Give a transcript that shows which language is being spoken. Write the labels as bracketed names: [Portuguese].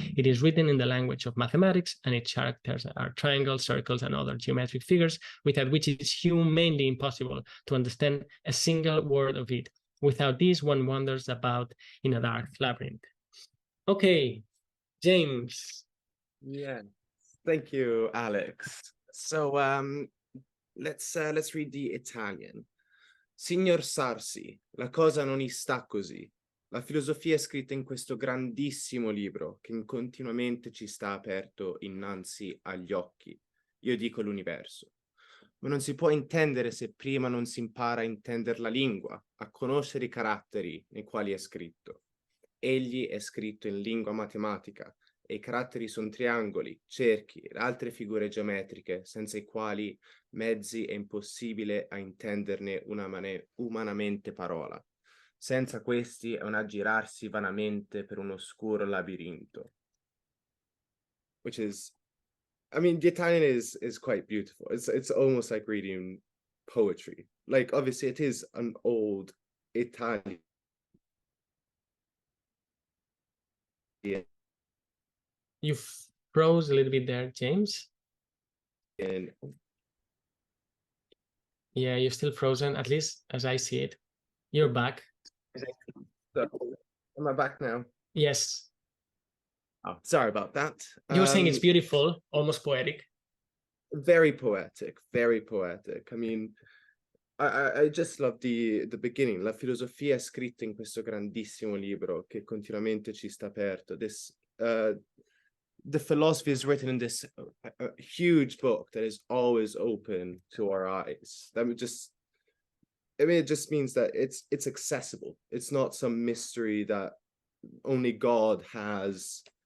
[English] It is written in the language of mathematics, and its characters are triangles, circles, and other geometric figures, without which it is humanly impossible to understand a single word of it. Without these, one wanders about in a dark labyrinth. Okay, James. Yeah, thank you, Alex. So let's read the Italian. [Italian] Signor Sarsi, la cosa non sta così. La filosofia è scritta in questo grandissimo libro che continuamente ci sta aperto innanzi agli occhi. Io dico l'universo. Ma non si può intendere se prima non si impara a intendere la lingua, a conoscere i caratteri nei quali è scritto. Egli è scritto in lingua matematica, e i caratteri sono triangoli, cerchi e altre figure geometriche senza i quali mezzi è impossibile a intenderne umanamente parola. Senza questi è un aggirarsi vanamente per un oscuro labirinto. [English] Which is, I mean, the Italian is quite beautiful. It's almost like reading poetry. Like, obviously it is an old Italian. You froze a little bit there, James. Yeah, you're still frozen, at least as I see it. You're back. So, am I back now? Yes. Oh, sorry about that. You were saying it's beautiful, almost poetic. Very poetic, very poetic. I mean, I just love the beginning. [Italian] La filosofia è scritta in questo grandissimo libro che continuamente ci sta aperto. [English] The philosophy is written in this huge book that is always open to our eyes. That would just, I mean, it just means that it's accessible. It's not some mystery that only God has.